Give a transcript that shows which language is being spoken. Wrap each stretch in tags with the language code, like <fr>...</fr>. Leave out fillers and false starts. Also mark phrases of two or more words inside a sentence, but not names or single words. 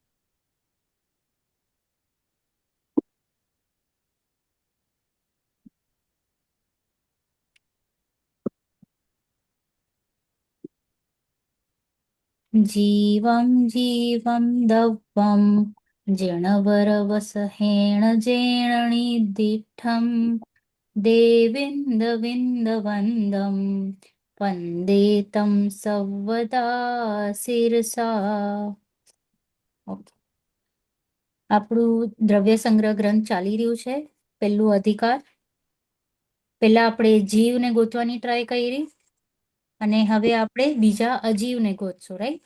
<pra>जीवं जीवं दव्वं जिणवरवसहेण जेणनिदिष्ठं देविन्दविन्दवन्दं वन्दे तं સર્વદા શિરસા.</pra> <gu>ઓકે. આપણું દ્રવ્ય સંગ્રહ ગ્રંથ ચાલી રહ્યું છે. પહેલું અધિકાર. પહેલા આપણે જીવને ગોતવાની ટ્રાય કરી અને હવે આપણે બીજા અજીવને ગોતશું, રાઈટ?</gu>